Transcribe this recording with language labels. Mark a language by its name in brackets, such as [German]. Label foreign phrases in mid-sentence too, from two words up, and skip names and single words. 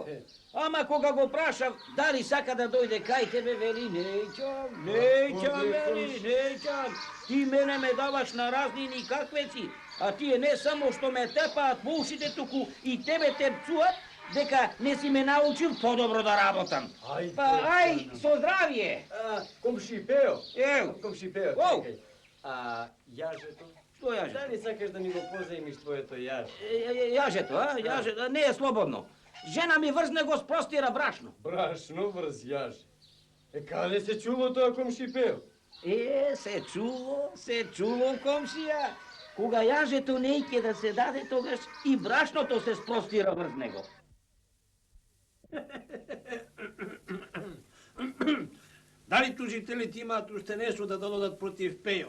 [Macedonian] Ама кога го прашав дали сака да дојде кај тебе, вели неќам, вели, неќам. Ти мене ме даваш на разни никаквеци, а тие не само што ме тепаат по ушите, туку и тебе те пцуат, дека не си ме научил подобро да работам. Ајде. Па ај, со здравје. Komši Peo. Еу, Komši Peo, Оу. чекај. А јажето? што јаже? Да ли сакаш да ми го позајмиш твоето јаже? Јажето, а? Јажето, не е слободно. Жена ми врзне го спростира брашно. Брашно врз јаже. Каде се чуло то, комши Пео? Се чуло, комшија. Кога јажето не ќе да се даде, тогаш и брашното се спростира врз него. Дали тужителите имаат уште нешто да додадат против пео?